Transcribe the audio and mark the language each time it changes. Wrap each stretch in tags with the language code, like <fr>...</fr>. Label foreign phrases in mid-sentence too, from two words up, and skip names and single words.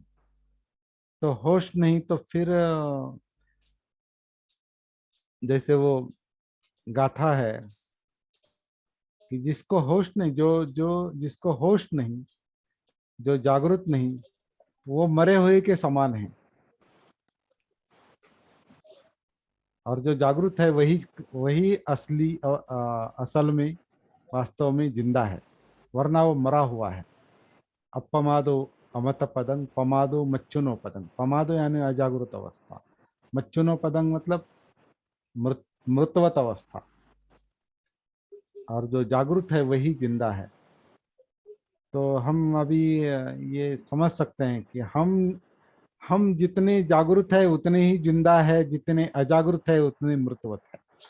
<hi>तो होश नहीं तो फिर जैसे वो गाथा है कि जिसको होश नहीं, जो जो जिसको होश नहीं, जो जागृत नहीं, वो मरे हुए के समान है। और जो जागृत है वही वही असली असल में, वास्तव में जिंदा है, वरना वो मरा हुआ है।</hi> <pi>अपमादो अमत पदंग पमादो मच्चुनो पदंग।</pi> <hi>पमादो यानी अजागृत अवस्था,</hi> <pi>मच्चुनो पदंग</pi> <hi>मतलब मृतवत अवस्था। और जो जागृत है वही जिंदा है। तो हम अभी ये समझ सकते हैं कि हम जितने जागृत है उतने ही जिंदा है, जितने अजागृत है उतने मृतवत है।</hi>